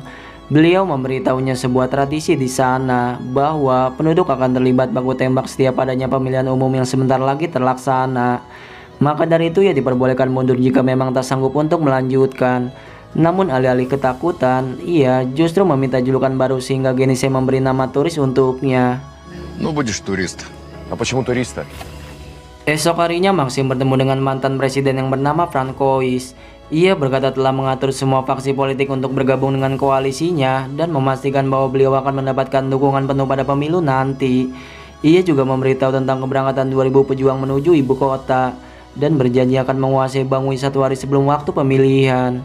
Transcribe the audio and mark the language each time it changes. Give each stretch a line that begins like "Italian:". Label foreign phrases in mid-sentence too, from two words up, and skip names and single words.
Indonesian: Beliau memberitahunya sebuah tradisi di sana bahwa penduduk akan terlibat baku tembak setiap adanya pemilihan umum yang sebentar lagi terlaksana. Maka dari itu ia diperbolehkan mundur jika memang tak sanggup untuk melanjutkan. Namun alih-alih ketakutan, ia justru meminta julukan baru sehingga Genise memberi nama turis untuknya.
Russian: Ну, будешь турист. А почему турист-то?
Indonesian: Esok harinya Maxim bertemu dengan mantan presiden yang bernama Francois. Ia berkata telah mengatur semua faksi politik untuk bergabung dengan koalisinya dan memastikan bahwa beliau akan mendapatkan dukungan penuh pada pemilu nanti. Ia juga memberitahu tentang keberangkatan 2000 pejuang menuju ibu kota dan berjanji akan menguasai Bangui 1 hari sebelum waktu pemilihan.